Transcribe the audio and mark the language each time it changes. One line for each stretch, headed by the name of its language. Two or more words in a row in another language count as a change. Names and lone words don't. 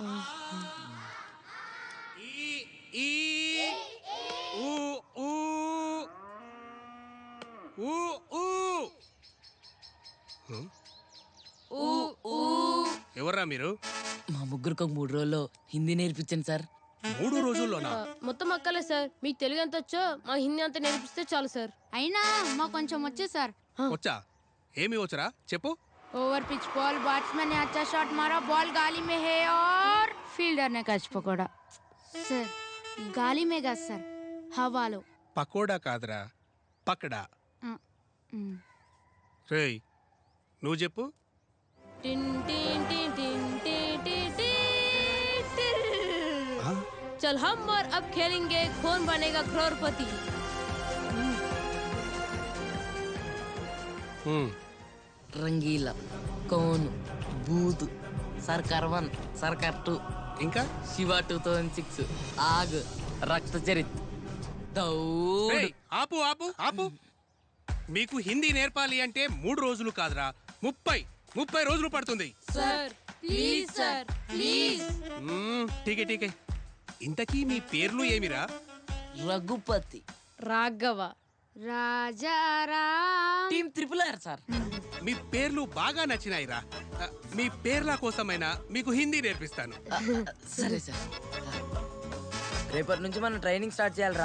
Telugu: ఎవర్రా మీరు? మా ముగ్గురికి 3 రోజుల్లో హిందీ నేర్పించండి సార్. 3 రోజుల్లోనా? మొత్తం అక్కలే సార్. మీకు తెలుగు ఎంత వచ్చో మా హిందీ అంతా నేర్పిస్తే చాలు సార్. అయినా మాకు కొంచెం వచ్చు సార్. వచ్చా? ఏమి వచ్చరా చెప్పు.
English: over pitch ball,
Hindi: बैट्समैन ने अच्छा शॉट मारा, बॉल गाली में है और फील्डर ने कैच पकड़ा. सर गाली में गा सर, हवालो.
Telugu: పకోడా కాదురా, పకడా. రేయ్ నువ్వు చెప్పు. టిన్ టిన్ టిన్ టిన్ టిన్ టిన్ టిన్ టిన్.
Hindi: चल हम और अब खेलेंगे कौन बनेगा करोड़पति.
Telugu: రంగీలా, కోను, బూతు, సర్కార్ 1, సర్కార్ 2, ఇంకా శివ 2006, ఆగ్, రక్త చరిత్, దౌడ్. రేయ్, ఆపు ఆపు ఆపు. మీకు హిందీ నేర్పాలి అంటే 3 రోజులు కాదురా, 30 రోజులు పడుతుంది.
English: sir please sir please.
Hindi: ठीक ठीक.
Telugu: ఇంతకీ మీ పేర్లు ఏమిరా? రఘుపతి, రాఘవ, రాజారాం. టీమ్ RRR సార్. మీ పేర్లు బాగా నచ్చినాయిరా. మీ పేర్ల కోసమైనా మీకు హిందీ నేర్పిస్తాను. సరే సార్. రేపటి నుంచి మనం
English: training start
Telugu: చేయాలరా.